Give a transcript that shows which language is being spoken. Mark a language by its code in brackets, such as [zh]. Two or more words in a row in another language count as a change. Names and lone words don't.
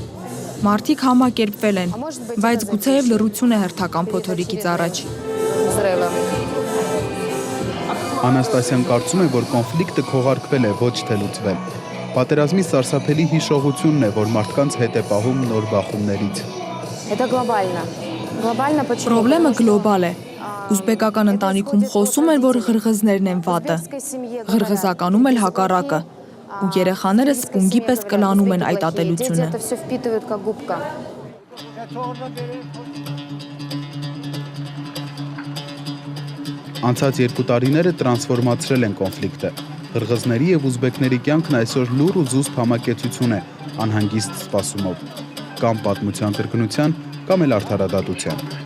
[hy] Մարդիկ համակերպվել են, բայց գուցեև լռություն է հերթական փոթորիկից առաջ։ [ru] Взрывом. [hy] Անաստասյան կարծում է, որ կոնֆլիկտը քողարկվել է, ոչ թե լուծվել։ Պատերազմի սարսափելի հիշողությունն է, որ մարդկանց հետ է պահում նոր բախումներից։ [ru] Это глобально. Глобально почему? [hy] Պրոբլեմը գլոբալ է։ Ուզբեկական ընտանիքում խոսում են, որ ղրղզներն են վատը։ Ղրղզականում էլ հակառակը։ Ու երեխաները սպունգի պես կլանում են այդ ատելությունը։ [ru] Это все впитывают как губка. [hy] Անցած 2 տարիները տրանսֆորմացրել են կոնֆլիկտը։ Ղրղզների եւ ուզբեկների կյանքն այսօր լուր ու զուսպ համակեցություն է, անհանգիստ սպասումով։ Կամ պատմության կրկնության, կամ էլ արդարադատության։